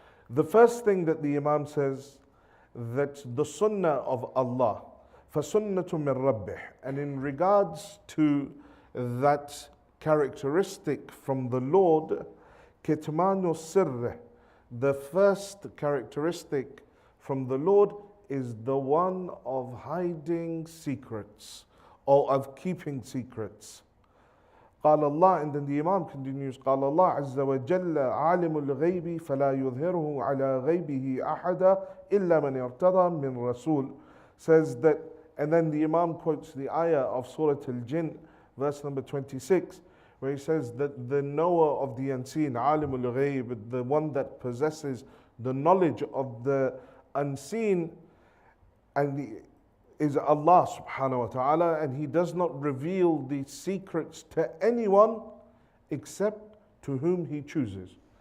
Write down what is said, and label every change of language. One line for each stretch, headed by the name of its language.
English: The first thing that the Imam says, that the sunnah of Allah,
Arabic: فَسُنَّةٌ مِّن رَبِّهِ,
English: and in regards to that characteristic from the Lord,
Arabic: كِتْمَانُ السِّرِّ,
English: the first characteristic from the Lord is the one of hiding secrets or of keeping secrets.
Arabic: قال
English: Allah, and then the Imam continues,
Arabic: قال الله عز وجل عالم الغيب فلا يظهره على غيبه أحدا إلا من ارتضى من رسول.
English: Says that, and then the Imam quotes the ayah of Surah Al-Jinn, verse number 26, where he says that the knower of the unseen,
Arabic: عالم الغيب,
English: the one that possesses the knowledge of the unseen, and is Allah subhanahu wa ta'ala, and he does not reveal these secrets to anyone except to whom he chooses.